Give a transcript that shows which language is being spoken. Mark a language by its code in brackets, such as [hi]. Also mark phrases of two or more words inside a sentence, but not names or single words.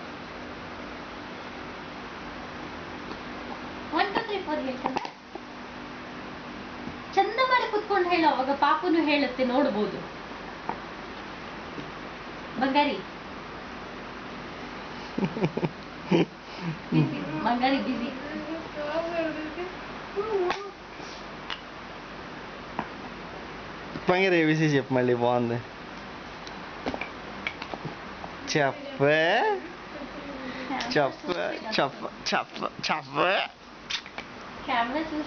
[kn] 1 2 3 4 ಹೇಳ್ತಾರೆ. ಚಂದ ಮಾಡಿ ಕುತ್ಕೊಂಡು ಹೇಳು, ಅವಾಗ ಪಾಪುನು ಹೇಳುತ್ತೆ, ನೋಡ್ಬೋದು. ಬಂಗಾರಿ ಬಂಗಾರಿ ಬಿಸಿ. [te] బంగారు ఏబీసీ చెప్పు మళ్ళీ, బాగుంది. చెప్ప చెప్ప చెప్ప చెప్ప చెప్ప కెమెరా చూసా